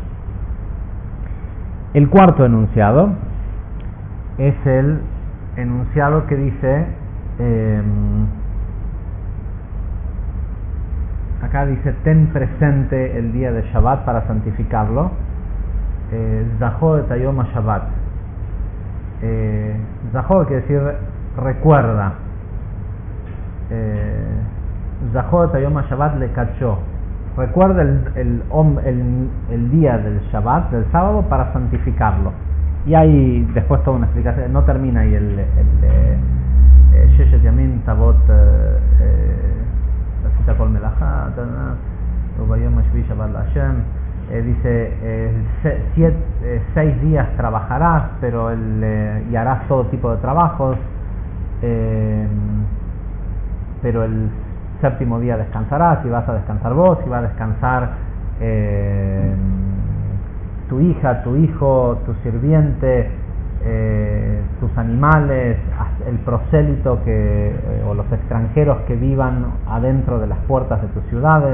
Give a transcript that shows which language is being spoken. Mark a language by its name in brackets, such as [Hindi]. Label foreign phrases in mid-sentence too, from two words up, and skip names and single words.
[Spanish] El cuarto enunciado es el enunciado que dice, acá dice, ten presente el día de Shabbat para santificarlo. [Hebrew] זכור את יום השבת. [Spanish] Zachor quiere decir recuerda. [Hebrew] זכור את יום השבת לקדשו. [Spanish] Recuerda el día del Shabbat, del sábado, para santificarlo. Y hay después toda una explicación, no termina ahí el [Hebrew] ששת ימים תעבוד עשית כל מלאכה וביום השביעי שבת לה. [Spanish] Dice 6 días trabajarás, pero y harás todo tipo de trabajos, pero el séptimo día descansarás, y vas a descansar vos, y va a descansar tu hija, tu hijo, tu sirviente, tus animales, el prosélito o los extranjeros que vivan adentro de las puertas de tus ciudades.